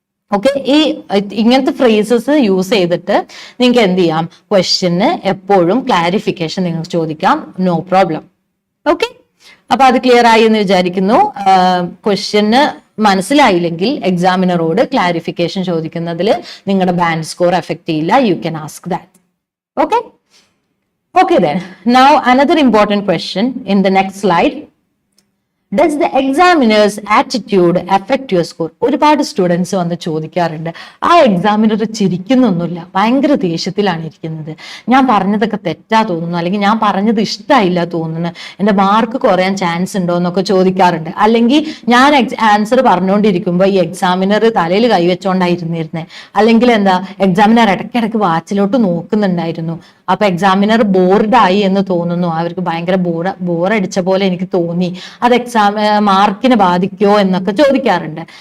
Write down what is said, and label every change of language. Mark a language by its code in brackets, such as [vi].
[ml] Okay, ഈ ഇങ്ങനത്തെ phrases use ചെയ്തിട്ട് നിങ്ങൾക്ക് എന്ത് ചെയ്യാം, ക്വസ്റ്റ്യന് എപ്പോഴും ക്ലാരിഫിക്കേഷൻ നിങ്ങൾക്ക് ചോദിക്കാം, നോ പ്രോബ്ലം. ഓക്കെ, അപ്പൊ അത് ക്ലിയർ ആയി എന്ന് വിചാരിക്കുന്നു. ക്വസ്റ്റ്യന് മനസ്സിലായില്ലെങ്കിൽ എക്സാമിനറോട് ക്ലാരിഫിക്കേഷൻ ചോദിക്കുന്നതിൽ നിങ്ങളുടെ ബാൻഡ് സ്കോർ എഫക്ട് ചെയ്യില്ല. [en] You can ask that. Okay, okay, then now another important question in the next slide. Does the examiner's attitude affect your score? [ml] ഒരുപാട് students വന്ന് ചോദിക്കാറുണ്ട്, ആ എക്സാമിനർ ചിരിക്കുന്നൊന്നുമില്ല, ഭയങ്കര ദേഷ്യത്തിലാണ് ഇരിക്കുന്നത്, ഞാൻ പറഞ്ഞതൊക്കെ തെറ്റാ തോന്നുന്നു, അല്ലെങ്കിൽ ഞാൻ പറഞ്ഞത് ഇഷ്ടമായില്ല തോന്നുന്നു, എന്റെ മാർക്ക് കുറയാൻ ചാൻസ് ഉണ്ടോ എന്നൊക്കെ ചോദിക്കാറുണ്ട്. അല്ലെങ്കിൽ ഞാൻ ആൻസർ പറഞ്ഞുകൊണ്ടിരിക്കുമ്പോൾ ഈ എക്സാമിനർ തലയിൽ കൈവച്ചോണ്ടായിരുന്നിരുന്നേ, അല്ലെങ്കിൽ എന്താ എക്സാമിനർ ഇടയ്ക്കിടയ്ക്ക് വാച്ചിലോട്ട് നോക്കുന്നുണ്ടായിരുന്നു, അപ്പൊ എക്സാമിനർ ബോർഡായി എന്ന് തോന്നുന്നു, അവർക്ക് ഭയങ്കര ബോറടിച്ച പോലെ എനിക്ക് തോന്നി, അത് മാർക്കിനെ ബാധിക്കോ എന്നൊക്കെ ചോദിക്കാറുണ്ട്.